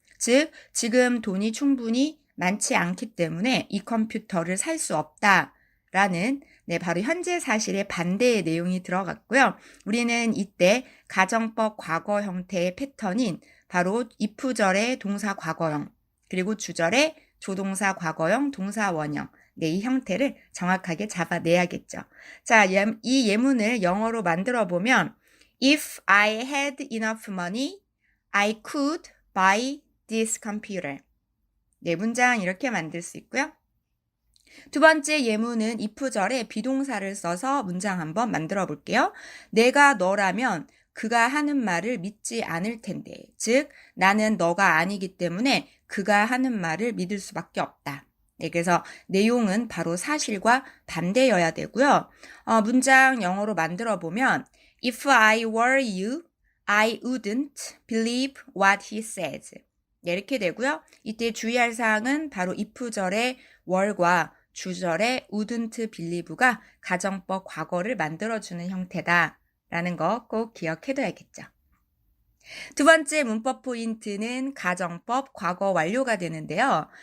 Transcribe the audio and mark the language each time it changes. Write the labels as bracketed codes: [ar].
[ko] 즉, 지금 돈이 충분히 많지 않기 때문에 이 컴퓨터를 살 수 없다라는 바로 현재 사실의 반대의 내용이 들어갔고요. 우리는 이때 가정법 과거 형태의 패턴인 바로 if절의 동사 과거형, 그리고 주절의 조동사 과거형, 동사 원형. 네, 이 형태를 정확하게 잡아내야겠죠. 자, 이 예문을 영어로 만들어 보면 [en] If I had enough money, I could buy this computer. [ko] 네, 문장 이렇게 만들 수 있고요. 두 번째 예문은 if절에 비동사를 써서 문장 한번 만들어 볼게요. 내가 너라면 그가 하는 말을 믿지 않을 텐데. 즉, 나는 너가 아니기 때문에 그가 하는 말을 믿을 수밖에 없다. 네, 그래서 내용은 바로 사실과 반대여야 되고요. 문장 영어로 만들어 보면 [en] If I were you, I wouldn't believe what he says. [ko] 네, 이렇게 되고요. 이때 주의할 사항은 바로 if절의 were과 주절의 wouldn't believe가 가정법 과거를 만들어주는 형태다라는 거 꼭 기억해둬야겠죠. 두 번째 문법 포인트는 가정법 과거 완료가 되는데요.